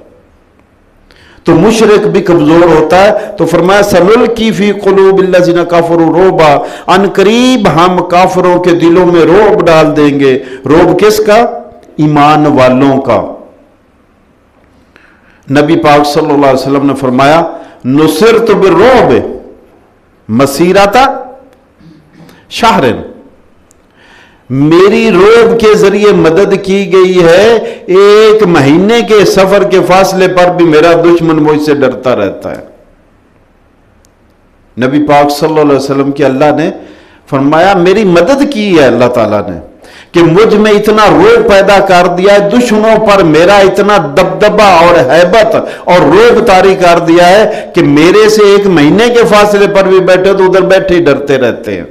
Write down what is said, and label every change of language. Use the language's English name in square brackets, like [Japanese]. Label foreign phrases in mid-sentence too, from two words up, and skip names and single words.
[Urdu] تو مشرک بھی کمزور ہوتا ہے. تو فرمایا [Arabic] سنلقي في قلوب الذين كفروا الرعب, [Urdu] عنقریب ہم کافروں کے دلوں میں رعب ڈال دیں گے. رعب کس کا؟ ایمان والوں کا۔ نبی پاک [Arabic] صلى الله عليه وسلم [Urdu] نے فرمایا [Arabic] نصرت بالرعب مسيرة شهر, [Urdu] میری روب کے ذریعے مدد کی گئی ہے، 1 مہینے کے سفر کے فاصلے پر بھی میرا دشمن مجھ سے ڈرتا رہتا ہے۔ نبی پاک [Arabic] صلی اللہ علیہ وسلم [Urdu] کی اللہ نے فرمایا میری مدد کی ہے اللہ تعالیٰ نے، کہ مجھ میں اتنا روب پیدا کر دیا ہے، دشمنوں پر میرا اتنا دبدبہ اور ہیبت اور روب طاری کر دیا ہے کہ میرے سے 1 مہینے کے فاصلے پر بھی بیٹھے تو ادھر بیٹھے ہی ڈرتے رہتے ہیں۔